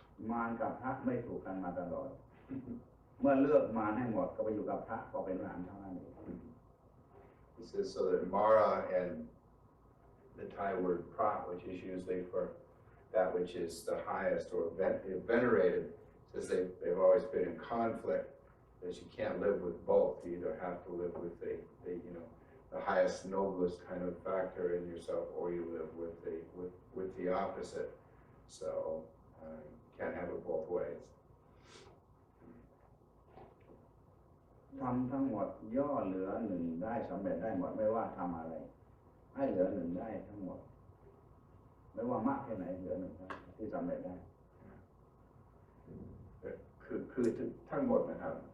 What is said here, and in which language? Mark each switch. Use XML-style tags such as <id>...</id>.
<th>มารกับพระไม่ถูกกันมาตลอด เมื่อเลือกมารให้หมดก็ไปอยู่กับพระก็เป็นพระอรหันต์เท่านั้นเอง</th> <en>He says so that Mara and the Thai word prat, which is usually for that which is the highest or venerated, says they've always been in conflict, that you can't live with both. You either have to live with the highest, noblest kind of factor in yourself, or you live with the opposite. So you can't have it both ways.</en> <th>ทำทั้งหมดย่อเหลือ1ได้สำเร็จได้หมดไม่ว่าทำอะไรให้เหลือ1ได้ทั้งหมดไม่ว่ามากแค่ไหนเหลือ1ได้ที่สำเร็จได้ คือทั้งหมดนะครับ</th>